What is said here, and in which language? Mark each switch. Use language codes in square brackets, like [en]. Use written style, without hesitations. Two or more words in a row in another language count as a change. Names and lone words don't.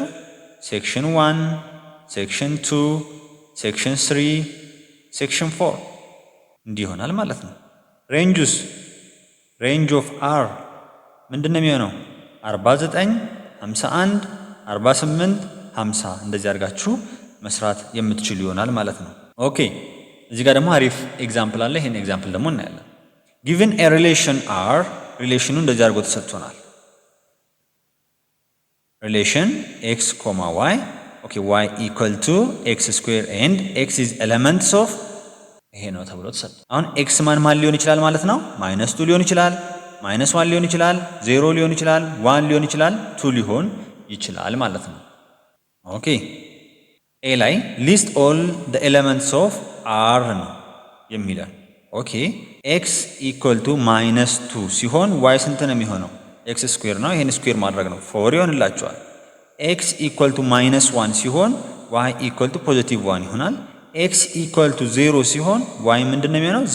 [am] ሴክሽን 1 ሴክሽን 2 ሴክሽን 3 ሴክሽን 4 እንዲህ ይሆናል ማለት ነው። [en] ranges range of R [am] ምንድን ነው የሚሆነው? 49 51 48 50 እንደዚህ አድርጋችሁ መስራት የምትችሉ ይሆናል ማለት ነው። ኦኬ እዚህ ጋር ደግሞ አሪፍ ኤግዛምፕል አለ። ይሄን ኤግዛምፕል ደግሞ እናያለን። [en] given a relation r [am] ሪሌሽኑ እንደዚህ አድርጎ ተሰጥቶናል። ሪሌሽን x, y ኦኬ [en] y equal to x square and x is elements of [am] ይሄ ነው ተብሎ ተሰጥቷል። አሁን x ማን ሊሆን ይችላል ማለት ነው? -2 ሊሆን ይችላል፣ -1 ሊሆን ይችላል፣ 0 ሊሆን ይችላል፣ 1 ሊሆን ይችላል፣ 2 ሊሆን ይችላል ማለት ነው። ኦኬ ኤ ላይ [en] list all the elements of r [am] ነው የሚለው። ኦኬ [en] x equal to -2 [am] ሲሆን y ስንት ነው የሚሆነው? [en] x square [am] ነው። ይሄን ስኩዌር ማድረግ ነው 4 ይሆንላችኋል። [en] x equal to -1 [am] ሲሆን [en] y equal to +1 [am] ይሆናል። [en] x equal to 0 [am] ሲሆን y ምንድን ነው የሚሆነው?